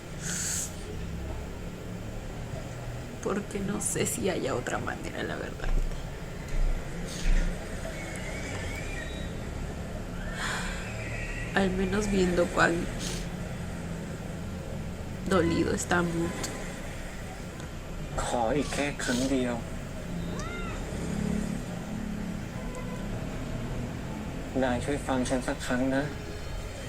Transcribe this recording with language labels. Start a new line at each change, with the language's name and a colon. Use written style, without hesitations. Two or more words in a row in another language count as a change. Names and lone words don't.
Spanish: Porque no sé si haya otra manera, la verdad. Al menos viendo cuán dolido está Mood.
Thai: ขออีกแค่ครั้งเดียว นายช่วยฟังฉันสักครั้งนะ